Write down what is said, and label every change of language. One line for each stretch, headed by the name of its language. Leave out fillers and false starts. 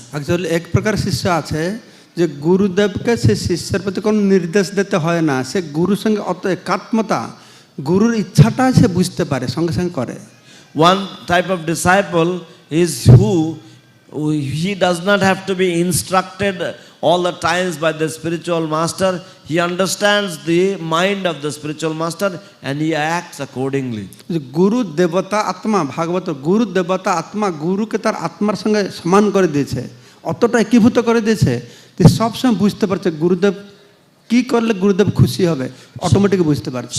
Bangla: Actually এক প্রকার শিষ্য আছে যে গুরুদেবকে সে শিষ্যের প্রতি কোনো নির্দেশ দিতে হয় না, সে গুরুর সঙ্গে অত একাত্মতা, গুরুর ইচ্ছাটা সে বুঝতে পারে, সঙ্গে সঙ্গে করে।
English: One type of disciple is who he does not have to be instructed all the times by the spiritual master. He understands the mind of the spiritual master and he acts accordingly.
Bangla: গুরু দেবতা আত্মা, ভাগবত গুরু দেবতা আত্মা গুরুকে তার আত্মার সঙ্গে সমান করে দিয়েছে, অতটা একীভূত করে দিয়েছে, সবসময় বুঝতে পারছে গুরুদেব কি করলে গুরুদেব খুশি হবে, অটোমেটিক বুঝতে পারছে।